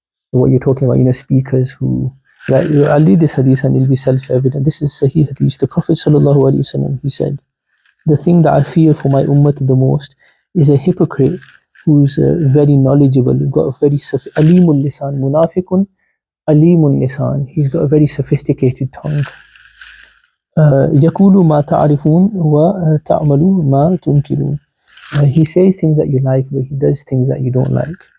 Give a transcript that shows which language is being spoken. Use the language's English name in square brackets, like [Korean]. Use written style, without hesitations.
[English] what you're talking about, speakers who, like, I'll read this hadith and it'll be self-evident. This is Sahih hadith. The Prophet ﷺ, he said, the thing that I fear for my ummah the most is a hypocrite who's very knowledgeable, got a very alimul lisan, [Arabic] munafiqun alimul lisan. [English] He's got a very sophisticated tongue. [Arabic] يقول ما تعرفون وتعملوا ما تنكرون. [English] He says things that you like, but he does things that you don't like.